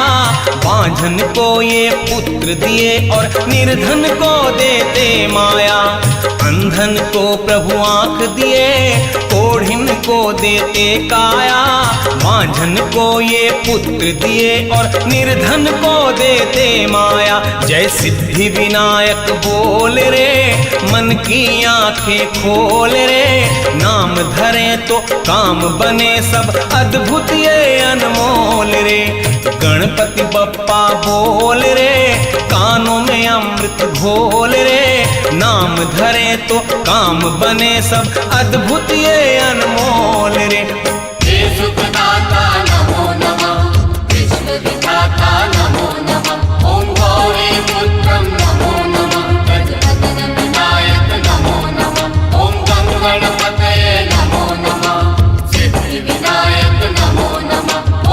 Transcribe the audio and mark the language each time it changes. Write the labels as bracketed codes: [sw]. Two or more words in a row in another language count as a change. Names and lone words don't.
[hi] बांझन को ये पुत्र दिए और निर्धन को देते माया। अंधन को प्रभु आँख दिए, कोढ़िन को देते काया। बांझन को ये पुत्र दिए और निर्धन को देते माया। जय सिद्धि विनायक बोल रे, मन की आंखें खोल रे। नाम धरे तो काम बने सब, अद्भुत ये अनमोल रे। गणपति बप्पा बोल रे, कानों में अमृत घोल रे। नाम धरे तो काम बने सब, अद्भुत ये अनमोल रे। [sa] हे सुखदाता नमो नमः, विश्व विधाता नमो नमः। ओम गौरी पुत्रम नमो नमः, गजवदन विनायक नमो नमः। ओम गं गणपतये नमो नमः, सिद्धि विनायक नमो नमः।